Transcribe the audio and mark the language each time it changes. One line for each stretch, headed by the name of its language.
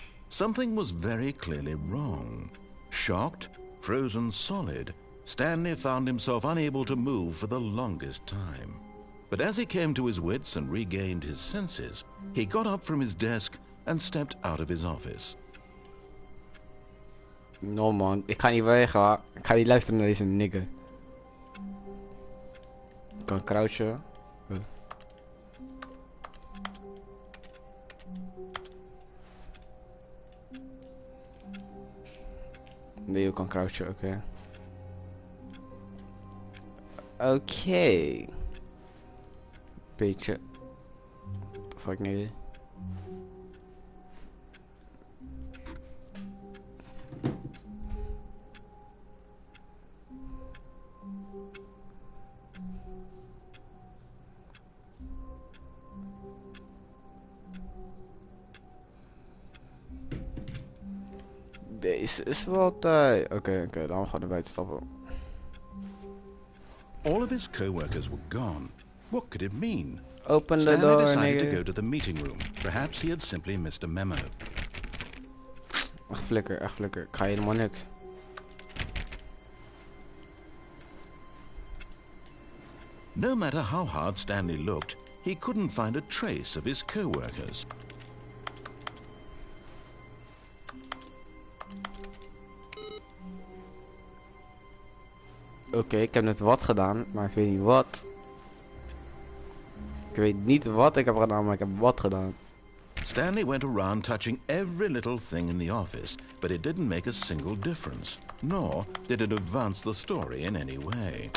English: Something was very clearly wrong. Shocked, frozen solid, Stanley found himself unable to move for the longest time. But as he came to his wits and regained his senses, he got up from his desk and stepped out of his office. No man,
Dutch: ik ga niet weg. Ik ga niet luisteren naar deze nigger. Ik kan crouchen. Nee, je kan crouchen, oké.
English: Oké.
Dutch: Beetje.
English: What the fuck, nigga?
Dutch: Deze is wel tijd. Oké, dan gaan we naar buiten stappen.
English: All of his co-workers were gone. What could it mean? Open the Stanley door, decided to nigga. go to the meeting room. Perhaps he had simply missed a memo.
Dutch: Echt flikker, echt flikker. Ik ga helemaal niks.
English: No matter how hard Stanley looked, he couldn't find a trace of his co-workers.
Dutch: Oké, ik heb net wat gedaan, maar ik weet niet wat. Ik weet niet wat ik heb gedaan, maar ik heb wat gedaan.
English: Stanley went around touching every little thing in the office, but it didn't make a single difference, nor did it advance the story in any way.